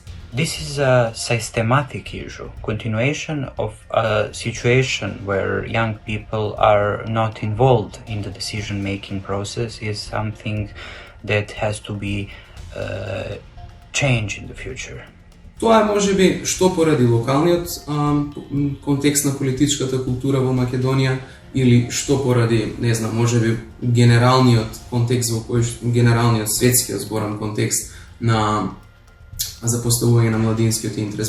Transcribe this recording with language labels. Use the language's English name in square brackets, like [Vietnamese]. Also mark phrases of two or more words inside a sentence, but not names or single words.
[English] This is a systematic issue, continuation of a situation where young people are not involved in the decision-making process is something that has to be changed in the future. [Macedonian] Тоа е можеби што поради локалниот контекст на политичката култура во Македонија или што поради, не знам, можеби генералниот контекст во кој генералниот светскиот зборен контекст на за поставување на младинскиот интерес.